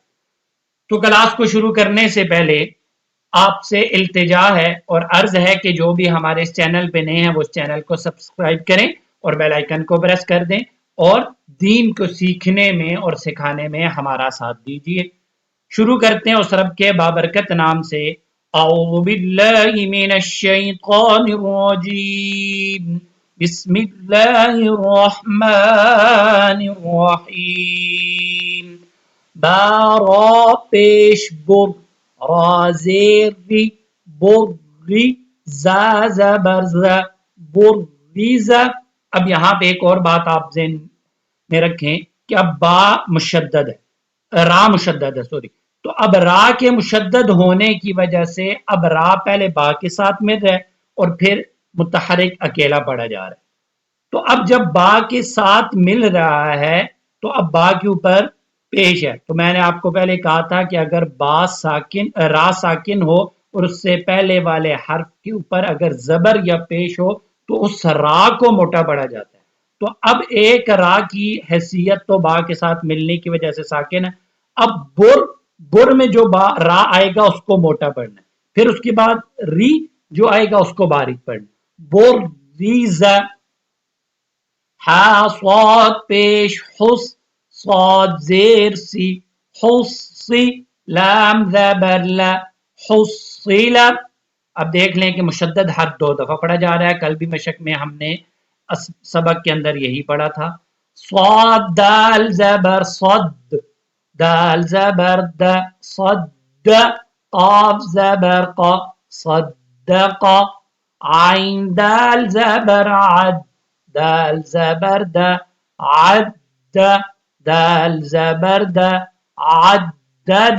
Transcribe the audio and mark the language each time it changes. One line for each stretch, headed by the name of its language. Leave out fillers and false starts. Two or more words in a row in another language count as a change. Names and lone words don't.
Urdu: تو کلاس کو شروع کرنے سے پہلے آپ سے التجا ہے اور عرض ہے کہ جو بھی ہمارے اس چینل پہ نئے ہیں وہ اس چینل کو سبسکرائب کریں اور
English: bell icon
Urdu: کو پریس کر دیں، اور دین کو سیکھنے میں اور سکھانے میں ہمارا ساتھ دیجیے۔ شروع کرتے ہیں اس رب کے بابرکت نام سے۔
Arabic: اعوذ باللہ من الشیطان الرجیم، بسم اللہ الرحمن الرحیم۔
Urdu: بارا پیش بر، را زیر ری، بری زا زبر ز، بریز۔ اب یہاں پہ ایک اور بات آپ ذہن میں رکھیں کہ اب با مشدد ہے، را مشدد ہے، سوری۔ تو اب را کے مشدد ہونے کی وجہ سے اب را پہلے با کے ساتھ مل رہا ہے اور پھر متحرک اکیلا پڑھا جا رہا ہے۔ تو اب جب با کے ساتھ مل رہا ہے تو اب با کے اوپر پیش ہے۔ تو میں نے آپ کو پہلے کہا تھا کہ اگر با ساکن را ساکن ہو اور اس سے پہلے والے حرف کے اوپر اگر زبر یا پیش ہو تو اس را کو موٹا پڑھا جاتا ہے۔ تو اب ایک را کی حیثیت تو با کے ساتھ ملنے کی وجہ سے ساکن ہے۔ اب بر میں جو را آئے گا اس کو موٹا پڑھنا ہے، پھر اس کے بعد ری جو آئے گا اس کو باریک پڑھنا ہے۔ بر ریز، ہا صاد پیش حس، صاد زیر سی، حسی، لام زبر لا، حصیل۔ اب دیکھ لیں کہ مشدد حرف 2 دفعہ پڑھا جا رہا ہے، کل بھی مشق میں ہم نے سبق کے اندر یہی پڑھا تھا۔ صاد دال زبر صد، دال زبر د، صد، قاف زبر قا، صدق، عین دال زبر عد، دال زبر د، عد، دال زبر د، عدد۔